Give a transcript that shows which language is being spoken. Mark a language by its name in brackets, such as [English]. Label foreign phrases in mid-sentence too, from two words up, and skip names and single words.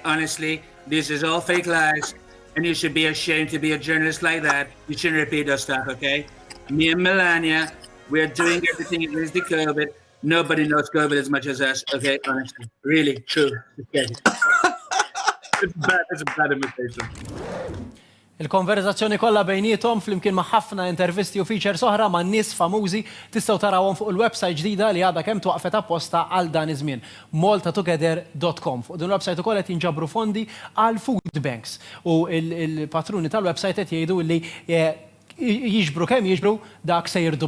[English] Honestly, this is all fake lies. And you should be ashamed to be a journalist like that. You shouldn't repeat those stuff, okay? Me and Melania, we're doing everything against the COVID. Nobody knows COVID as much as us, okay? Honestly, really, true. It's a bad imitation. [Maltese] Il-konverzazzjoni kollha bejniethom flimkien ma' ħafna intervisti u features oħra ma' nies famużi tistgħu tarawhom fuq il-website ġdida li għadha kemm twaqfet apposta għal dan iż-żmien. maltatogether.com. Fuq din il-website ukoll qed jinġabru fondi għal [English] food banks [Maltese] u il-patruni tal-website qed jgħidu li jiġbru kemm jiġbru dak se jirdupjaw.